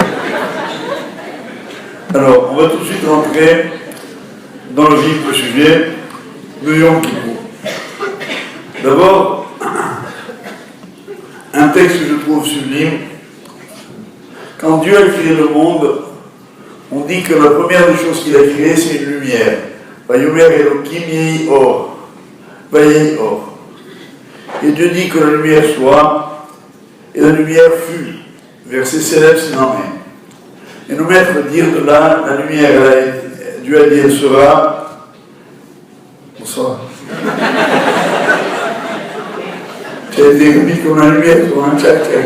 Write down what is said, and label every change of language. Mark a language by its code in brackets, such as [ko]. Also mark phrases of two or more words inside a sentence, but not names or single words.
[fr] Alors, on va tout de suite rentrer dans le vif du sujet de Yom Kippour. D'abord, un texte que je trouve sublime. Quand Dieu a créé le monde, on dit que la première des choses qu'il a créées, c'est une lumière. [he] ויאמר אלהים יהי אור. ויהי אור. [fr] Et Dieu dit que la lumière soit, et la lumière fut. Verset célèbre s'il en est. Et nos maîtres dirent de là, la lumière, Dieu a dit, elle sera. Bonsoir. Tu as été mis comme la lumière pour un tchac.